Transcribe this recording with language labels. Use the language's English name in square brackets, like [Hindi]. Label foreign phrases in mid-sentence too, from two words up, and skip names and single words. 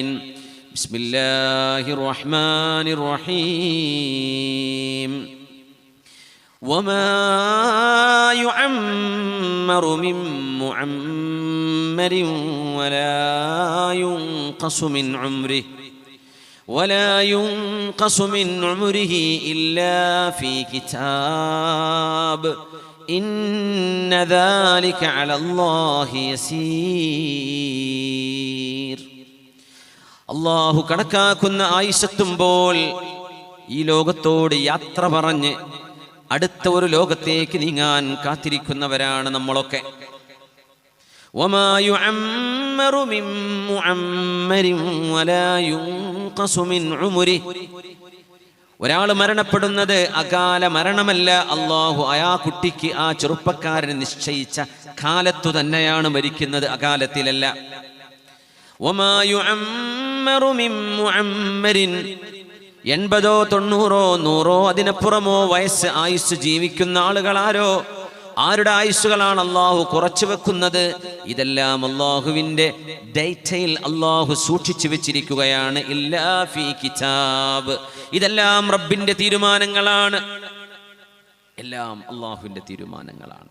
[Arabic] بسم الله الرحمن الرحيم. وما يعمر من معمر ولا ينقص من عمره ولا ينقص من عمره إلا في كتاب إن ذلك على الله يسير. [Malayalam] അല്ലാഹു കണക്കാക്കുന്ന ആയുസ്സെത്തുമ്പോൾ ഈ ലോകത്തോട് യാത്ര പറഞ്ഞ് അടുത്ത ഒരു ലോകത്തേക്ക് നീങ്ങാൻ കാത്തിരിക്കുന്നവരാണ് നമ്മളൊക്കെ. [Arabic] وما يعمر من معمر ولا ينقص من عمره. [Malayalam] ഒരാൾ മരണപ്പെടുന്നത് അകാല മരണമല്ല. അല്ലാഹു ആ കുട്ടിക്ക് ആ ചെറുപ്പക്കാരന് നിശ്ചയിച്ച കാലത്തു തന്നെയാണ് മരിക്കുന്നത്, അകാലത്തിലല്ല. [Arabic] وما يعمر من معمر [Malayalam] 80 90 100 അതിനപ്പുറമോ വയസ്സ് ആയുസ് ജീവിക്കുന്ന ആളുകളാരോ, ആരുടെ ആയുസ്സുകളാണ് അല്ലാഹു കുറച്ചു വെക്കുന്നത്? ഇതെല്ലാം അല്ലാഹുവിൻ്റെ ഡേറ്റയിൽ അല്ലാഹു സൂക്ഷിച്ചു വെച്ചിരിക്കുകയാണ്. [Arabic] إلا في كتاب. [Malayalam] ഇതെല്ലാം റബ്ബിന്റെ തീരുമാനങ്ങളാണ്, എല്ലാം അല്ലാഹുവിൻ്റെ തീരുമാനങ്ങളാണ്.